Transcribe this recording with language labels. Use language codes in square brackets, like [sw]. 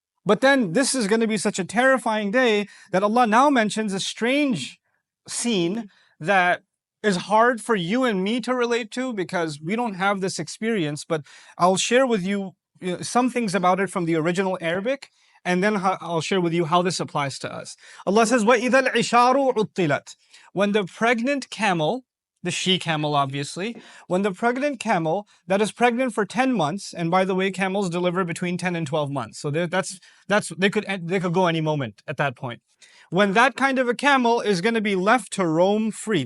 [en] But then this is going to be such a terrifying day that Allah now mentions a strange scene that is hard for you and me to relate to because we don't have this experience. But I'll share with you, some things about it from the original Arabic, and then I'll share with you how this applies to us. Allah says, [ar] وَإِذَا الْعِشَارُ عُطِّلَتْ. [en] When the pregnant camel, the she camel obviously, when the pregnant camel that is pregnant for 10 months, and by the way, camels deliver between 10 and 12 months. So they could go any moment at that point. When that kind of a camel is going to be left to roam free.